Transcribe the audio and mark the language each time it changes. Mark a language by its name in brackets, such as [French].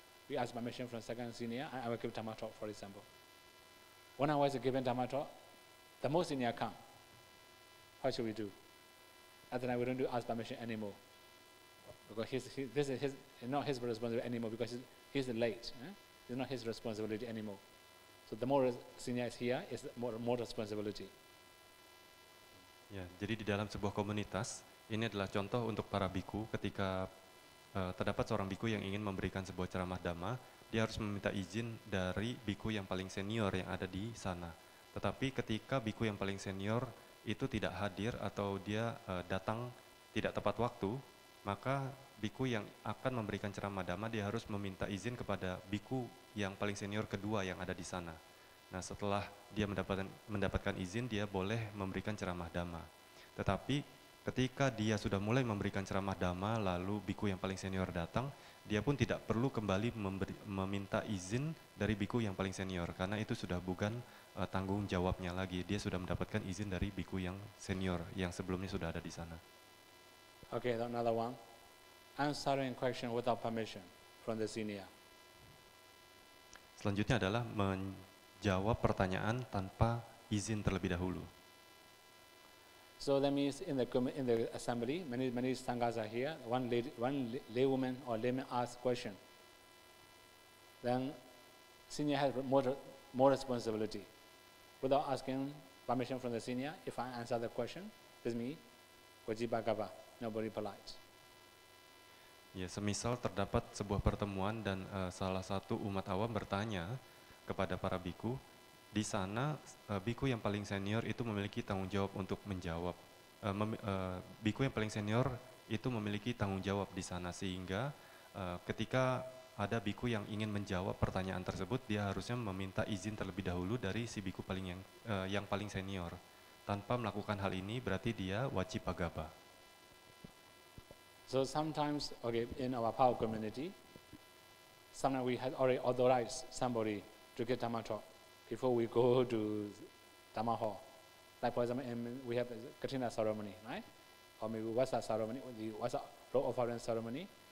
[English] We ask permission from second senior, and I will give Dhamma talk, for example. When I was given Dhamma talk, the most senior come. What should we do? After that, we don't do ask permission anymore, because this is not his responsibility anymore, because he's late. It's not his responsibility anymore. So the more senior is here, is more responsibility. [Indonesian] Ya, jadi di dalam sebuah komunitas, ini adalah contoh untuk para biku ketika terdapat seorang biku yang ingin memberikan sebuah ceramah Dhamma, dia harus meminta izin dari biku yang paling senior yang ada di sana. Tetapi ketika biku yang paling senior itu tidak hadir atau dia datang tidak tepat waktu, maka biku yang akan memberikan ceramah Dhamma dia harus meminta izin kepada biku yang paling senior kedua yang ada di sana. Nah, setelah dia mendapatkan izin, dia boleh memberikan ceramah Dhamma. Tetapi ketika dia sudah mulai memberikan ceramah Dhamma, lalu biku yang paling senior datang, dia pun tidak perlu kembali meminta izin dari biku yang paling senior, karena itu sudah bukan tanggung jawabnya lagi. Dia sudah mendapatkan izin dari biku yang senior, yang sebelumnya sudah ada di sana. [English] Okay, another one. Answering question without permission from the senior. [Indonesian] Selanjutnya adalah menjawab pertanyaan tanpa izin terlebih dahulu. [English] So that means in the assembly, many sanghas are here. One laywoman or layman asks question. Then senior has more responsibility. Without asking permission from the senior, if I answer the question, this means Vajibhagava, nobody polite. [Indonesian] Ya, semisal terdapat sebuah pertemuan dan salah satu umat awam bertanya kepada para biku, di sana biku yang paling senior itu memiliki tanggung jawab untuk menjawab. Biku yang paling senior itu memiliki tanggung jawab di sana, sehingga ketika ada biku yang ingin menjawab pertanyaan tersebut, dia harusnya meminta izin terlebih dahulu dari si biku yang paling senior. Tanpa melakukan hal ini berarti dia Vajibhagava. [English] So sometimes, okay, in our power community, sometimes we had already authorized somebody to give Dhamma talk before we go to Dhamma hall. Like for example, we have a Kathina ceremony, right? Or maybe Vasa ceremony, the Vasa robe offering ceremony.